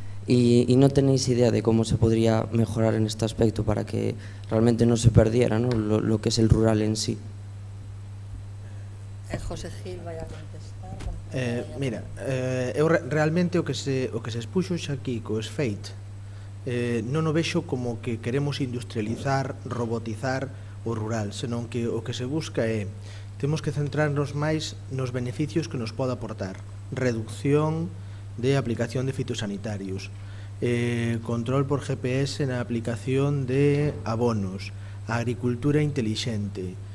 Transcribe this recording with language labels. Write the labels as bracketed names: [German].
[Spanish] Y no tenéis idea de cómo se podría mejorar en este aspecto para que realmente no se perdiera, ¿no? Lo que es el rural en sí. [Galician] José Gil vai a contestar. Mira, eu realmente o que se expuxo xa aquí co SFAIT non o vexo como que queremos industrializar, robotizar o rural, senón que o que se busca é temos que centrarnos máis nos beneficios que nos pode aportar. Reducción de aplicación de fitosanitarios, control por GPS na aplicación de abonos, agricultura intelixente.